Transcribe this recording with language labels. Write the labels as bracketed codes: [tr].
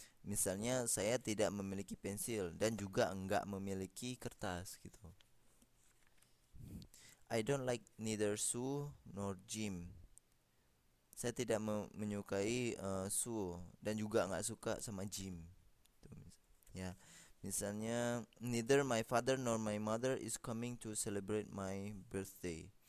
[id] Misalnya saya tidak memiliki pensil dan juga enggak memiliki kertas gitu. [en] I don't like neither Sue nor Jim. [id] Saya tidak menyukai Sue dan juga enggak suka sama Jim. Ya, misalnya [en] neither my father nor my mother is coming to celebrate my birthday.